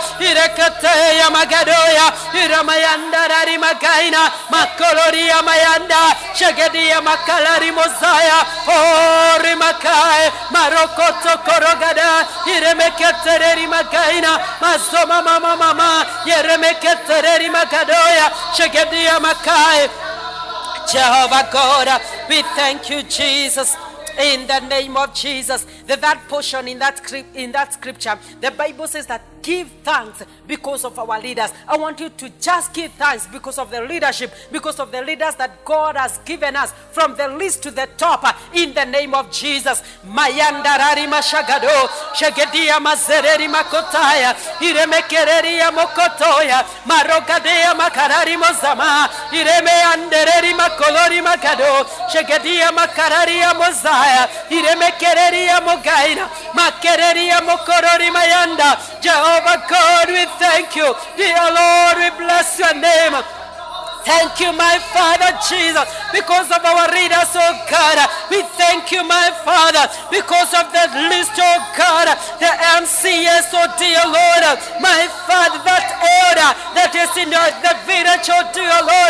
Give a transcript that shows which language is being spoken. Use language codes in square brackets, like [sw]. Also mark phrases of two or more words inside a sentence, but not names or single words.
[en] Ireketeya magadoya. Iramayanda magaina. Makoloria mayanda. Shegedia makalari mozaya. Oh rimakai. Marokoto korogada. Iremeketereri magaina. Mazoma mama. Yeremeketereri magadoya. Shegedia makai. Jehovah God, we thank you, Jesus. In the name of Jesus. That portion in that scripture, the Bible says that give thanks because of our leaders. I want you to just give thanks because of the leadership, because of the leaders that God has given us, from the least to the top, in the name of Jesus. Mayandarari mashagado, shagedia mazereri makotaya, iremekereria mokotoya, marogadea makarari mozama, iremeandereri makolori makado, shagedia makararia mozaya, iremekereria mogaina, makereria mokorori mayanda. Jehovah God, we thank you. Dear Lord, we bless your name. Thank you, my Father Jesus, because of our leaders, oh God. We thank you, my Father, because of the list, oh God, the MCS, oh dear Lord, my Father, that elder that is in the village, oh dear Lord.